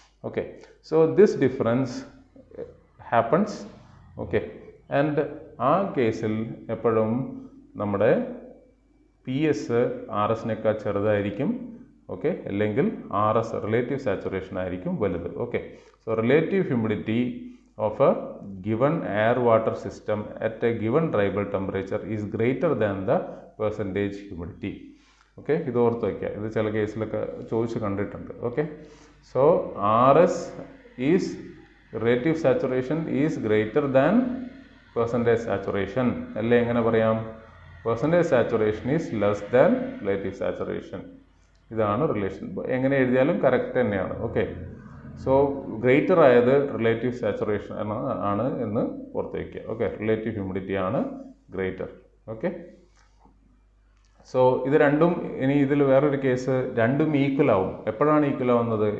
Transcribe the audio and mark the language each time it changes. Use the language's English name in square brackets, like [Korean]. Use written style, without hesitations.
[English] Okay, so this difference happens. [Malayalam] Okay, and ആ കേസിൽ എപ്പോഴും നമ്മുടെ PS RSനേക്കാൾ ചെറുതായിരിക്കും. ഓക്കെ, അല്ലെങ്കിൽ RS റിലേറ്റീവ് സാച്ചുറേഷൻ ആയിരിക്കും വലുത്. [English] Okay, so relative humidity of a given air water system at a given dry bulb temperature is greater than the percentage humidity. [Malayalam] Okay, ഇത് ഓർത്ത് വയ്ക്കുക, ഇത് ചില കേസിലൊക്കെ ചോദിച്ച് കണ്ടിട്ടുണ്ട്. [English] Okay, so RS is relative saturation is greater than percentage saturation അല്ലേ? [Malayalam] എങ്ങനെ പറയാം? [English] percentage saturation is less than relative saturation. [Malayalam] ഇതാണ് റിലേഷൻ. എങ്ങനെ എഴുതിയാലും കറക്റ്റ് തന്നെയാണ്. ഓക്കെ, സോ ഗ്രേറ്റർ ആയത് റിലേറ്റീവ് സാച്ചുറേഷൻ ആണ് എന്ന് ഓർത്ത് വയ്ക്കുക. ഓക്കെ, റിലേറ്റീവ് ഹ്യൂമിഡിറ്റി ആണ് ഗ്രേറ്റർ. ഓക്കെ, സോ ഇത് രണ്ടും, ഇനി ഇതിൽ വേറൊരു കേസ്, രണ്ടും ഈക്വൽ ആവും. എപ്പോഴാണ് ഈക്വൽ ആവുന്നത്?